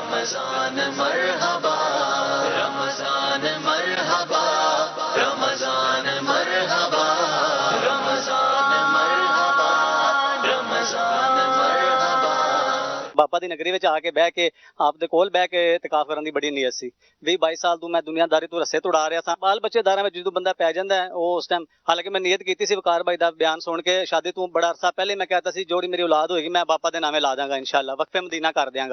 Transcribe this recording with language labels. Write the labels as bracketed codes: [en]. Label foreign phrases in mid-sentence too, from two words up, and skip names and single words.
[ar] رمضان مرحبا رمضان مرحبا رمضان مرحبا رمضان مرحبا رمضان مرحبا [pa] ਬਾਬਾ ਦੀ ਨਗਰੀ ਵਿੱਚ ਆ ਕੇ ਬਹਿ ਕੇ ਆਪ ਦੇ ਕੋਲ ਬਹਿ ਕੇ ਇਤਕਾਫ ਕਰਨ ਦੀ ਬੜੀ ਨੀਅਤ ਸੀ। 20-22 ਸਾਲ ਤੋਂ ਮੈਂ ਦੁਨੀਆਦਾਰੀ ਤੋਂ ਰੱਸੇ ਤੁੜਾ ਰਿਹਾ ਸਾਂ। ਬਾਲ ਬੱਚੇਦਾਰਾਂ ਵਿੱਚ ਜਦੋਂ ਬੰਦਾ ਪੈ ਜਾਂਦਾ ਹੈ ਉਹ ਉਸ ਟਾਈਮ, ਹਾਲਾਂਕਿ ਮੈਂ ਨੀਅਤ ਕੀਤੀ ਸੀ ਵਕਾਰ ਬਾਈ ਦਾ ਬਿਆਨ ਸੁਣ ਕੇ, ਸ਼ਾਦੀ ਤੋਂ ਬੜਾ ਅਰਸਾ ਪਹਿਲੇ ਮੈਂ कहता ਸੀ ਜੋੜੀ ਮੇਰੀ ਔਲਾਦ ਹੋਏਗੀ ਮੈਂ ਬਾਪਾ ਦੇ ਨਾਮੇ ਲਾ ਦਾਂਗਾ ਇਨਸ਼ਾਅੱਲਾ, ਵਕਫੇ ਮਦੀਨਾ ਕਰ ਦਿਆਂਗਾ।